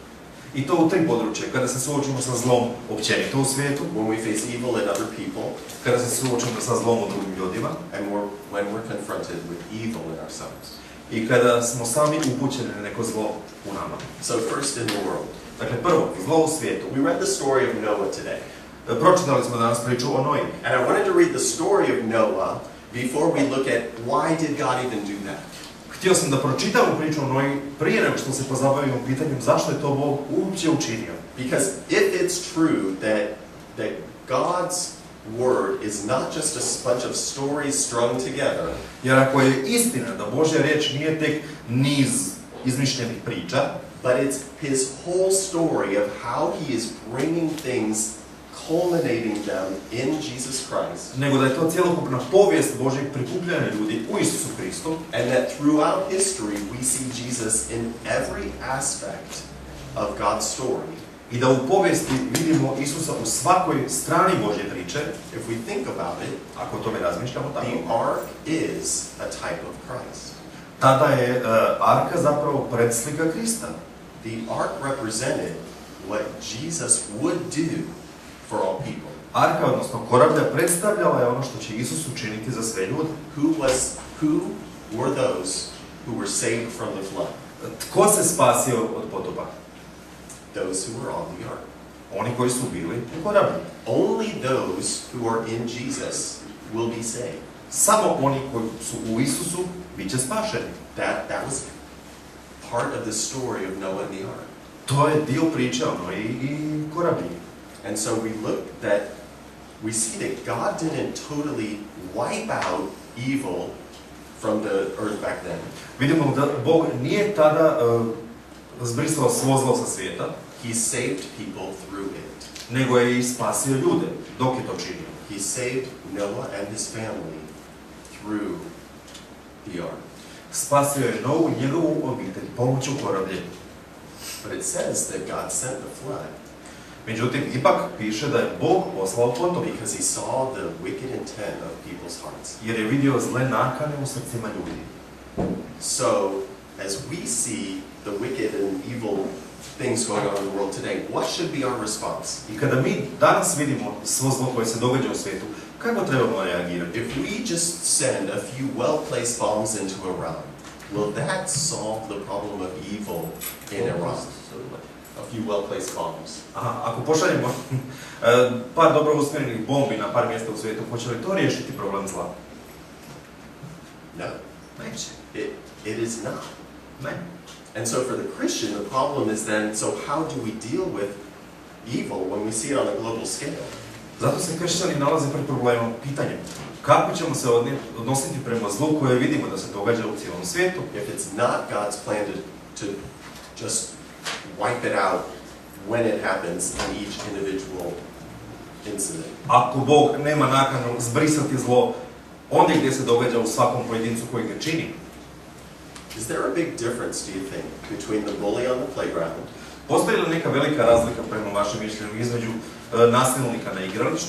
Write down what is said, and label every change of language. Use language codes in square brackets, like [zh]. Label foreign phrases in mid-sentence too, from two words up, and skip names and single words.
[hr] I to u 3 područja. Kada se suočimo sa zlom općenito u svijetu, [en] when we face evil in other people, [hr] kada se suočimo sa zlom u drugim ljudima, [en] and when we're confronted with evil in ourselves. [hr] i kada smo sami upućeni na neko zlo u nama. [en] So first in the world. [hr] Dakle, prvo, zlo u svijetu. [en] We read the story of Noah today. [hr] Pročitali smo danas priču o Noji. [en] And I wanted to read the story of Noah before we look at why did God even do that. [hr] Htio sam da pročitamo priču o Noji prije nego što se pozabavimo pitanjem zašto je to Bog uopće učinio. [en] Because if it's true that God's word is not just a bunch of stories strung together, [hr] Jer ako je istina da Božja riječ nije tek niz izmišljenih priča, [en] but it's his whole story of how he is bringing things, culminating them in Jesus Christ, [hr] nego da je to cjelokupna povijest Božjeg prikupljanja ljudi u Isusu Kristu, [en] and that throughout history we see Jesus in every aspect of God's story. [hr] i da u povijesti vidimo Isusa u svakoj strani Božje priče, [en] If we think about it, [hr] ako o tome razmišljamo tako, [en] the ark is a type of Christ. [hr] tada je arka zapravo predslika Krista. [en] The ark represented what Jesus would do for all people. [hr] Arka, odnosno korablja, predstavljala je ono što će Isus učiniti za sve ljude. [en] Who were those who were saved from the flood? [hr] Tko se spasio od potopa? [en] Those who were on the ark. [hr] Oni koji su bili u korablju. [en] Only those who are in Jesus will be saved. [hr] Samo oni koji su u Isusu bit će spašeni. [en] That was part of the story of Noah and the ark. [hr] To je dio priče ono i korablji. [en] And so we see that God didn't totally wipe out evil from the earth back then. [hr] Vidimo da Bog nije tada zbrisao svo zlo sa svijeta. [en] He saved people through it. [hr] Nego je i spasio ljude dok je to činio. [en] He saved Noah and his family through the ark. [hr] Spasio je Novu i njegovu obitelj pomoću korablja. [en] But it says that God sent the flood. [hr] Međutim, ipak piše da je Bog poslao potop. [en] Because he saw the wicked intent of people's hearts. [hr] Jer je vidio zle nakane u srcima ljudi. [en] So, as we see the wicked and evil things going on in the world today, what should be our response? [hr] I kada mi danas vidimo svo zlo koje se događa u svijetu, kako trebamo reagirati? [en] If we just send a few well-placed bombs into Iran, will that solve the problem of evil in Iran? A few well-placed bombs. [hr] Aha, ako pošaljemo par dobro usmjerenih bombi na par mjesta u svijetu, hoće li to riješiti problem zla? [en] No. [hr] Neće. [en] It is not. [hr] Ne. [en] And so for the Christian, the problem is then, so how do we deal with evil when we see it on a global scale? [hr] Zato se kršćani nalaze pred problemom, pitanjem. Kako ćemo se odnositi prema zlu koje vidimo da se događa u cijelom svijetu? [en] If it's not God's plan to just wipe it out when it happens in each individual incident. [hr] Ako Bog nema nakanu zbrisati zlo ondje gdje se događa u svakom pojedincu koji ga čini. [en] Is there a big difference, do you think, between the bully on the playground? [hr] Postoji li neka velika razlika prema vašem mišljenju između nasilnika na igralištu